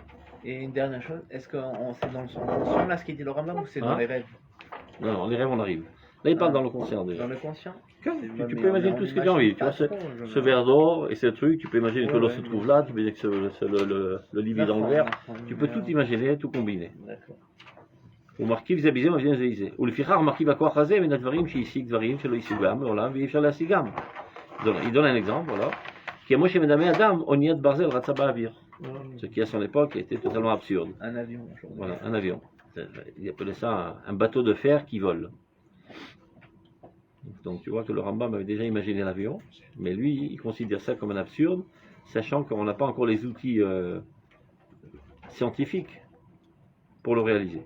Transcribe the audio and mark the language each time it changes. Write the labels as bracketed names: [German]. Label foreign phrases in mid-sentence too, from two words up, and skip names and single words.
[French] Et une dernière chose, est-ce que c'est dans le conscient là ce qu'il dit le Rambam ou c'est dans les rêves? Non, non, les rêves on arrive. Là il parle dans le conscient déjà. Dans le conscient? Tu peux imaginer tout ce que tu as envie. Tu vois, ce verre d'or et ce truc, tu peux imaginer que l'eau se trouve là, tu peux dire que le livre est dans le verre. Tu peux tout imaginer, tout combiner. D'accord. [Hebrew] ומרכיב זה בזה מבדיל זה זה. ולפיכך מרכיב הכוח הזה מן הדברים שהשיג דברים שלא השיגם מעולם ואי אפשר להשיגם. [French] Il donne un exemple, voilà. [Hebrew] כמו שמדמה אדם אוניית ברזל רצה באוויר. [French] Ce qui à son époque était totalement absurde. Un avion. Voilà, un avion. Il appelait ça un bateau de fer qui vole. Donc tu vois que le Rambam avait déjà imaginé l'avion, mais lui, il considère ça comme un absurde, sachant qu'on n'a pas encore les outils scientifiques pour le réaliser.